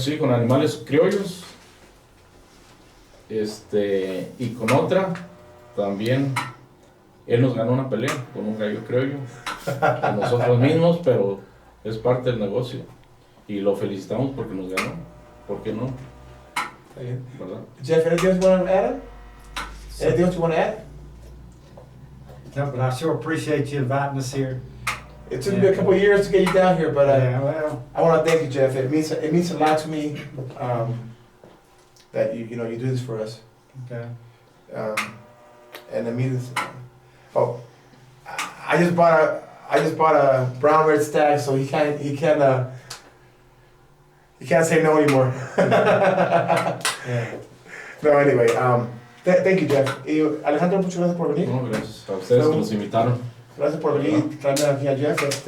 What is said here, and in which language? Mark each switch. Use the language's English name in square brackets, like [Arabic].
[Spanish] Sí, con animales criollos. Y con otra, también, él nos ganó una pelea con un gallo criollo, con nosotros mismos, pero es parte del negocio. Y lo felicitamos porque nos ganó. ¿Por qué no? está bien. ¿Verdad? [English] Jeff, anything else you want to add? Anything else you want to add? No, but I sure appreciate you inviting us here. It took me a couple of years to get you down here, but Yeah, well, I want to thank you, Jeff. It means a lot to me that you do this for us, okay. and it means. Oh, I just bought a brown red stag, so he can't say no anymore. Yeah. No, anyway, thank you, Jeff. [Spanish] Y Alejandro, muchas gracias por venir. No, gracias a ustedes que nos invitaron. Gracias por venir y traerme aquí a Jeff.